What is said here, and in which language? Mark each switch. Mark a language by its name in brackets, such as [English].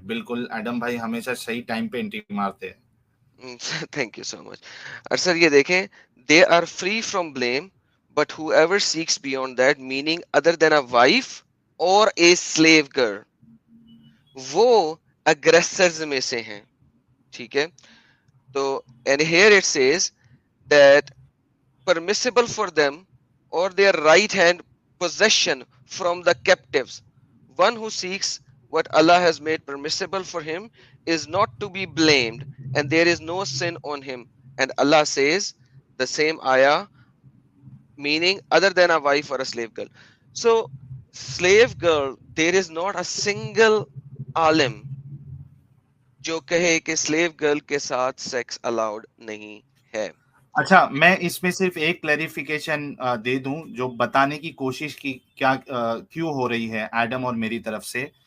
[Urdu] بالکل ایڈم بھائی ہمیشہ صحیح ٹائم پہ انٹری مارتے ہیں. [English] Thank you so much. [Urdu] اور سر یہ دیکھیں [English] they are free from blame but whoever seeks beyond that meaning other than a wife or a slave girl, [Urdu] وہ اگریسرز میں سے ہیں. ٹھیک ہے، تو [English] And here it says that permissible for them or their right hand possession from the captives. One who seeks what Allah has made permissible for him is not to be blamed, and there is no sin on him. And Allah says the same ayah, meaning other than a wife or a slave girl. So slave girl, there is not a single alim [Urdu] جو کہے کہ sleeve girl کے ساتھ sex allowed نہیں ہے. اچھا میں اس میں صرف ایک کلیریفیکیشن دے دوں جو بتانے کی کوشش کی کیا کیوں ہو رہی ہے ایڈم اور میری طرف سے.